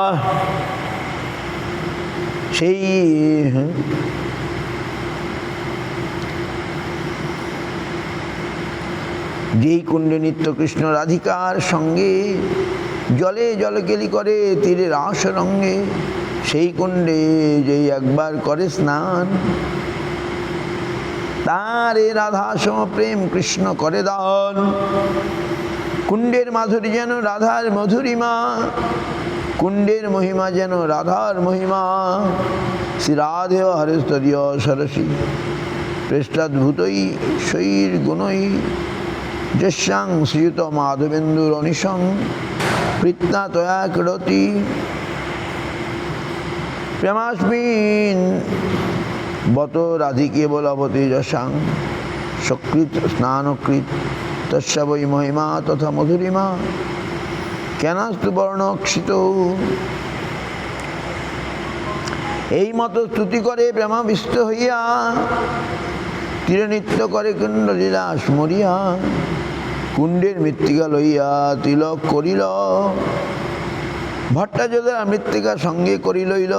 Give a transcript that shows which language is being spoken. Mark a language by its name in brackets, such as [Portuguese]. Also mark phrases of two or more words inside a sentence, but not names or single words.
[Bangla] সেই যেই কুণ্ডে নিত্য কৃষ্ণ রাধিকার সঙ্গে জলে জলকেলি করে তীরে রাস রঙ্গে, সেই কুণ্ডে যেই একবার করে স্নান, তারে রাধা সম প্রেম কৃষ্ণ করে দান। কুণ্ডের মাধুরী যেন রাধার মধুরিমা, কুণ্ডের মহিমা যেন রাধার মহিমা। [Sanskrit] শ্রী রাধেয় হরেস্তরীয় সরসী পৃষ্ঠাদ্ভুতই শৈর গুণই যস্যাং শ্রীযুত মাধবেন্দুর অনিশং প্রীত্না তয়া ক্রীড়তি। প্রেমাস্মিন বত রাধিকে বলবতী যশাং সকৃত স্নানকৃত তস্য বৈ মহিমা তথা মধুরিমা কেনাস্তু বর্ণক্ষিত। [Bangla] এই মতো স্তুতি করে প্রেমাবিষ্ট হইয়া তীরে নৃত্য করে কুণ্ড লীলাস মরিয়া। কুণ্ডের মৃত্তিকা লইয়া তিলক করিল, ভট্টাচার্য মৃত্তিকা সঙ্গে করি লইল।